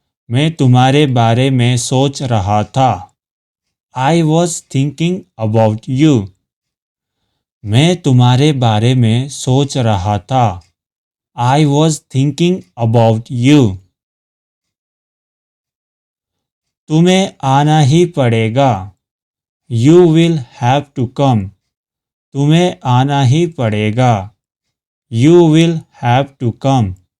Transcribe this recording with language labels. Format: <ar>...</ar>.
<hi>मैं तुम्हारे बारे में सोच रहा था।</hi> <en>I was thinking about you.</en> <hi>मैं तुम्हारे बारे में सोच रहा था।</hi> <en>I was thinking about you.</en> <hi>तुम्हें आना ही पड़ेगा।</hi> <en>You will have to come.</en> <hi>तुम्हें आना ही पड़ेगा।</hi> <en>You will have to come.</en>